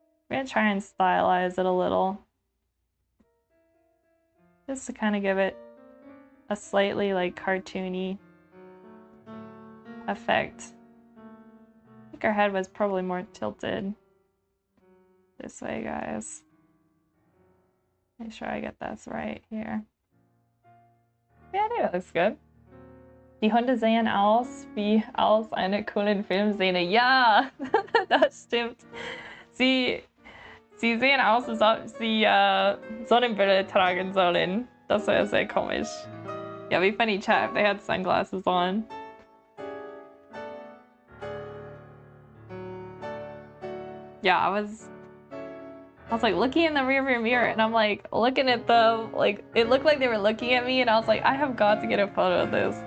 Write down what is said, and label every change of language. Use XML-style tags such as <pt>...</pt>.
<en>We're gonna try and stylize it a little, just to kind of give it a slightly like cartoony effect. I think our head was probably more tilted this way, guys. Make sure I get this right here. Ja, I think that looks good.</en> <de>Die Hunde sehen aus wie aus einer coolen Filmszene. Ja, das stimmt. Sie sehen aus, als ob sie Sonnenbrille tragen sollen. Das wäre sehr komisch.</de> <en>Yeah, it'd be funny, chat, if they had sunglasses on. Yeah, I was like looking in the rearview mirror, and I'm like looking at them, like it looked like they were looking at me, and I was like, I have got to get a photo of this.</en>